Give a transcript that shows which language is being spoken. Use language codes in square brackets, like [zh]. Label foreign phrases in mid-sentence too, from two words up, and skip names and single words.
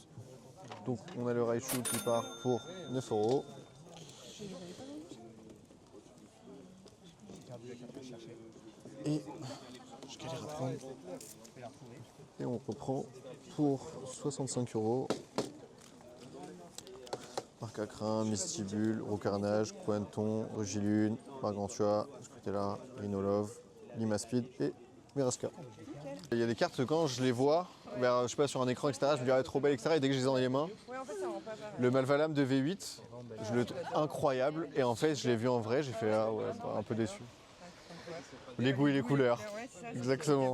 [fr] Donc on a le Raichu qui part pour 9 €. Et je galère à prendre. Et on reprend pour 65 €. Marc à crin, Mistibule, Rocarnage, Quanton, Regilune, Margantua, Scrutella, Rhinolove, Limaspeed et Miraska. Il y a des cartes quand je les vois, je sais pas, sur un écran, etc., je me dis ah, trop belle, etc. Et dès que je les ai dans les mains, Ouais, en fait, ça rend pas pareil. le Malvalam de V8, je le trouve incroyable. Et en fait, je l'ai vu en vrai, j'ai fait ah ouais, un peu déçu. Les goûts et les couleurs. Ouais, c'est ça. Exactement.